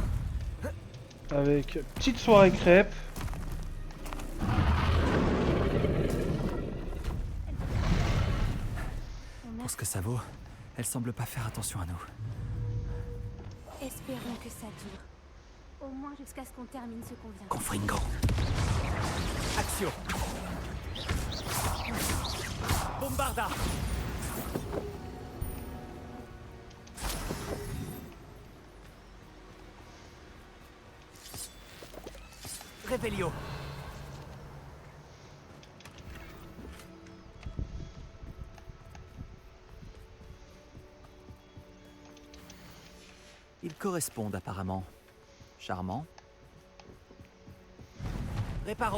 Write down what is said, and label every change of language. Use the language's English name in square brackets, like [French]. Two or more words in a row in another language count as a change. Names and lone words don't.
[French] Avec petite soirée crêpe. Pour ce que ça vaut, elle semble pas faire attention à nous. Espérons que ça dure. Au moins jusqu'à ce qu'on termine ce qu'on vient. Confringo. Action. Bombarda. Revelio. Ils correspondent apparemment. Charmant. Réparo.